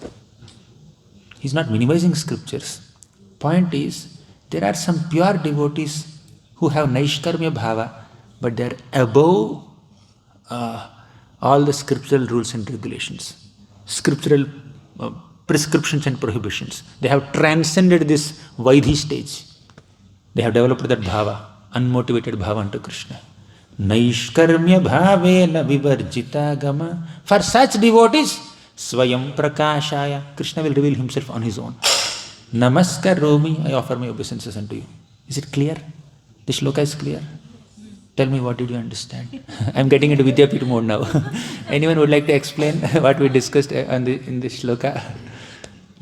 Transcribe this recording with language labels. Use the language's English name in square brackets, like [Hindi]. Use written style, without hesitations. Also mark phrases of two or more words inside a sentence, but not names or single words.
[English] He's not minimizing scriptures. Point is, there are some pure devotees who have [Sanskrit] naishkarmya bhava, [English] but they are above all the scriptural rules and regulations, scriptural prescriptions and prohibitions. They have transcended this Vaidhi stage. They have developed that bhava, unmotivated bhava unto Krishna. [Sanskrit] Naishkarmya bhavena vivarjita gama. [English] For such devotees, [Sanskrit] swayam prakashaya, [English] Krishna will reveal himself on his own. Namaskaromi, I offer my obeisances unto you. Is it clear? The shloka is clear? Tell me, what did you understand? I am getting into Vidyapita mode now. Anyone would like to explain what we discussed in this shloka?